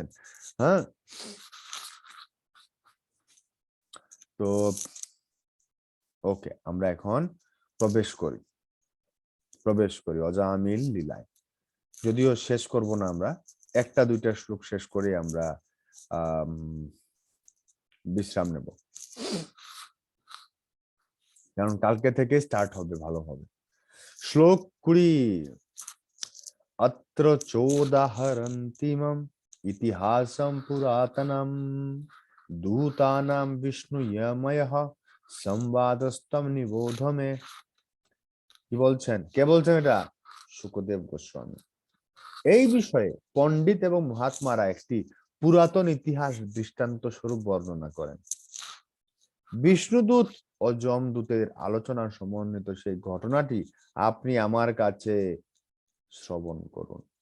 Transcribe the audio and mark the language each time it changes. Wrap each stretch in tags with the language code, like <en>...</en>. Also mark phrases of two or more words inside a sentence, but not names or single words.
<bn>হ্যাঁ, তো ওকে, আমরা এখন প্রবেশ করি অজামিল লীলায়। যদিও শেষ করব না, আমরা একটা দুইটা শ্লোক শেষ করে আমরা বিশ্রাম নেব, কারণ কালকে থেকে স্টার্ট হবে ভালোভাবে। শ্লোক 20।</bn> <sa>अत्र चोदाहरन्तीमम् इतिहासं पुरातनम् दूतानां विष्णुयमयः संवादस्तम निबोध में।</sa> <bn>কি বলছেন, কে বলছেন এটা? শুকদেব গোস্বামী। এই বিষয়ে পণ্ডিত এবং মহাত্মারা একটি পুরাতন ইতিহাস দৃষ্টান্ত স্বরূপ বর্ণনা করেন। বিষ্ণুদূত ও যমদূতের আলোচনা সমন্বিত সেই ঘটনাটি আপনি আমার কাছে শ্রবণ করুন।</bn>